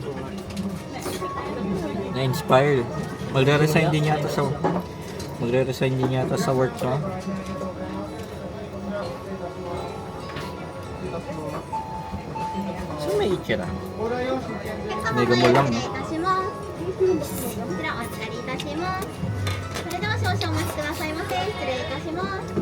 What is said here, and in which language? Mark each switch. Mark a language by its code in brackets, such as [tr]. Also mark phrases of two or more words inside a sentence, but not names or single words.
[tl] Na-inspire. Magre-resign din yata sa work ko. So may itira. Mega mo lang, no? [ja] こちらお預かりいたします。それでは少々お待ちくださいませ。失礼いたします。